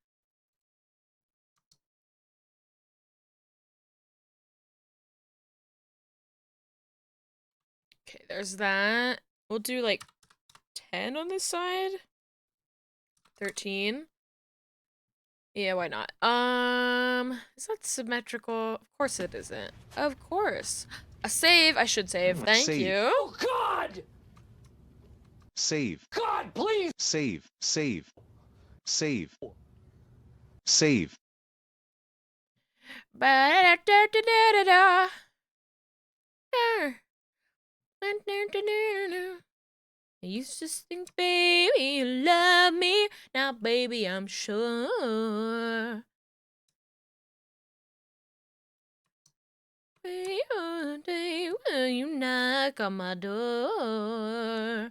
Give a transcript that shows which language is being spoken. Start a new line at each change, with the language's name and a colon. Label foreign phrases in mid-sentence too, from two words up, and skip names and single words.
English: Okay, there's that. We'll do like 10 on this side. 13. Yeah, why not? Is that symmetrical? Of course it isn't. Of course. A save. I should save. Thank you. Oh, God! Save. God, please! Save. Save. Save. Save. Ba-da-da-da-da-da-da. I used to think, baby, you love me. Now, baby, I'm sure. Will you knock on my door?